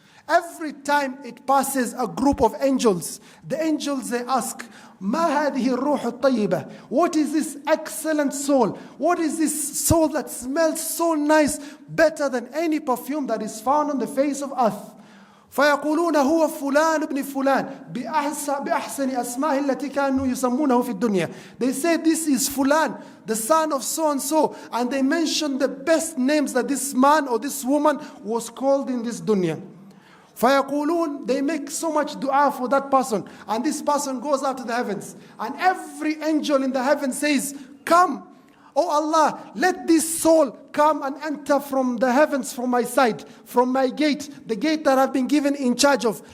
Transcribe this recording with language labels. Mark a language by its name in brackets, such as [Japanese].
[English] Every time it passes a group of angels, the angels they ask, [Arabic] ما هذه الروح الطيبة? [English] What is this excellent soul? What is this soul that smells so nice, better than any perfume that is found on the face of earth? [Arabic] فيقولون هو فلان ابن فلان بأحسن أسمائه التي كانوا يسمونه في الدنيا. [English] They say this is Fulan, the son of so and so, and they mention the best names that this man or this woman was called in this dunya. فيقولون, they make so much dua for that person, and this person goes up to the heavens, and every angel in the heaven says, come, oh Allah, let this soul come and enter from the heavens from my side, from my gate, the gate that I've been given in charge of.